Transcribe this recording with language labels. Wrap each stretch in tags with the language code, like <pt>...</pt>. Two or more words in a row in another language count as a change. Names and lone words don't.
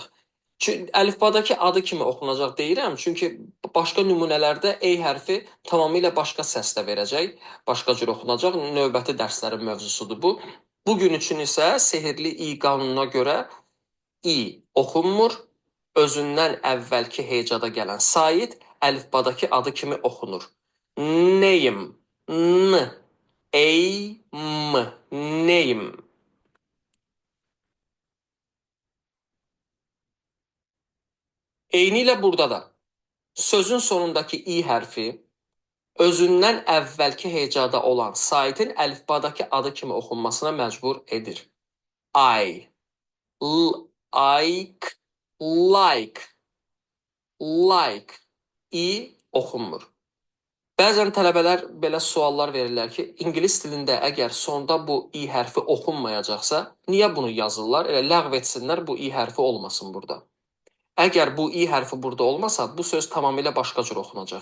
<az>Əlifbadakı adı kimi oxunacaq deyirəm, çünki başqa nümunələrdə ey hərfi tamamilə başqa səslə verəcək, başqa cür oxunacaq. Növbəti dərslərin mövzusudur bu. Bugün üçün isə sehirli i qanununa görə i oxunmur, özündən əvvəlki hecada gələn sait əlifbadakı adı kimi oxunur.</az> <en>Name, n, ey, m, name.</en> <az>Eynilə burada da sözün sonundakı i hərfi özündən əvvəlki hecada olan saitin əlifbadakı adı kimi oxunmasına məcbur edir.</az> <en>I, like, like, like,</en> <az>i oxunmur. Bəzən tələbələr belə suallar verirlər ki, ingilis dilində əgər sonda bu i hərfi oxunmayacaqsa, niyə bunu yazırlar? Elə ləğv etsinlər, bu i hərfi olmasın burada. Əgər bu i hərfi burada olmasa, bu söz tamamilə başqa cür oxunacaq.</az>